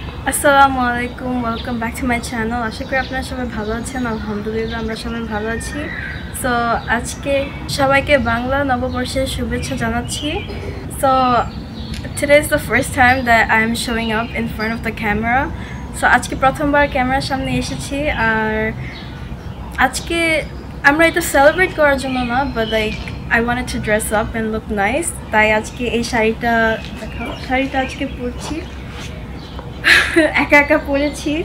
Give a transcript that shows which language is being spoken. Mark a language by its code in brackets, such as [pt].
[bn] আসসালামু আলাইকুম, welcome back to my channel. আশা করি আপনারা সবাই ভালো আছেন। আলহামদুলিল্লাহ আমরা সবাই ভালো আছি। সো আজকে সবাইকে বাংলা নববর্ষের শুভেচ্ছা জানাচ্ছি। [en] So today is the first time that I am showing up in front of the camera. [bn] So আজকে প্রথমবার ক্যামেরার সামনে এসেছি। আর আজকে আমরা এটা সেলিব্রেট করার জন্য না, but like [en] I wanted to dress up and look nice. [bn] তাই আজকে এই শাড়িটা আজকে পরছি। একা একা পড়েছি।